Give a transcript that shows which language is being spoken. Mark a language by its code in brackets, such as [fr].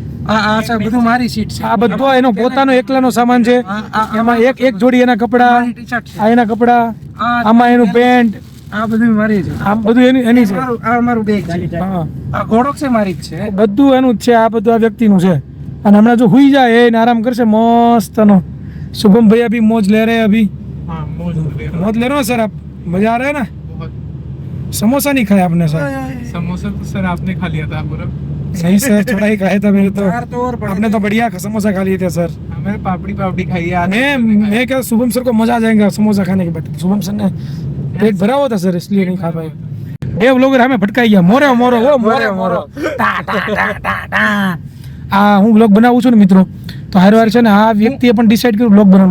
[gu] આ બધું મારી સીટ છે. આ બધો એનો પોતાનો એકલાનો સામાન છે. એમાં એક જોડી એના કપડા, આ એના કપડા, આમાં એનું પેન્ટ, આ બધું મારી છે. આ બધું એની છે. આ મારું બેગ છે. આ ઘોડો છે મારી જ છે. બધું એનું જ છે. આ બધું આ વ્યક્તિનું છે. અને હમણાં જો હુઈ જાય એને આરામ કરશે મસ્તનો, [hi] शुभम भैया भी मौज ले रहे हैं अभी। हाँ मौज मौज ले रहे हो सर आप? मजा आ रहा है ना? समोसा नहीं खाया आपने सर? समोसा तो सर आपने खा लिया था पूरा। सही सर, थोड़ा ही खाया था मेरे तो। आपने तो बढ़िया समोसा खा लिए थे सर। हमें पापड़ी खाई है। मैं क्या, शुभम सर को मजा आ जाएगा समोसा खाने के बाद। शुभम सर ने पेट भरा हुआ था सर, इसलिए नहीं खा पाए। देव लोग हमें भटकाई [gu] ગયા મોરે મોરો ઓ મોરે મોરો ટા ટા ટા ટા ટા આ હું બ્લોગ બનાવું છું ને મિત્રો, તો હારવાર છે ને આ વ્યક્તિએ પણ ડિસાઈડ કર્યું બ્લોગ બનાવો.